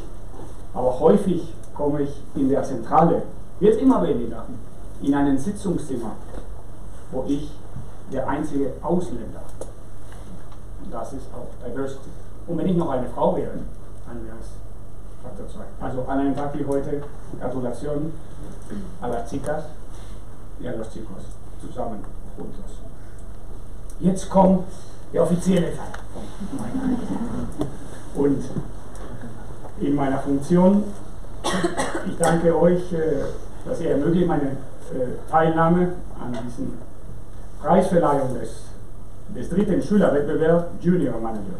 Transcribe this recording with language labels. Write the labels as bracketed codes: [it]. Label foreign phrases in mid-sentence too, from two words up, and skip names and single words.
[de] Aber häufig komme ich in der Zentrale, jetzt immer weniger, in ein Sitzungszimmer, wo ich der einzige Ausländer. Und das ist auch Diversity. Und wenn ich noch eine Frau wäre, dann wäre es Faktor 2. Also an einem Tag wie heute, Gratulation [es] a las chicas y a los chicos. [de] Zusammen, juntos. Jetzt kommt der offizielle Teil von meiner Rede. Und in meiner Funktion, ich danke euch, dass ihr ermöglicht meine Teilnahme an diesen Preisverleihung des dritten Schülerwettbewerbs Junior Manager.